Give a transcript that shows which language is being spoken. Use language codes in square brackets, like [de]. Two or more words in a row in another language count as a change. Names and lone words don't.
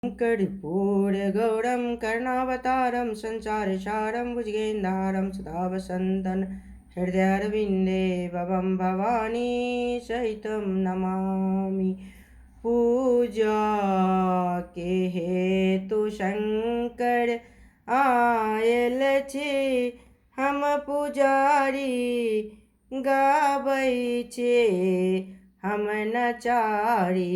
[sa] कर्पूरगौरं कर्णावतारं संसारसारं भुजगेन्द्रहारं सदा वसन्तं हृदयारविन्दे भवं भवानी सहितं नमामि। [mai] पूजा के हेतु शंकर आयल छे, हम पुजारी गाबै छे हम नचारी।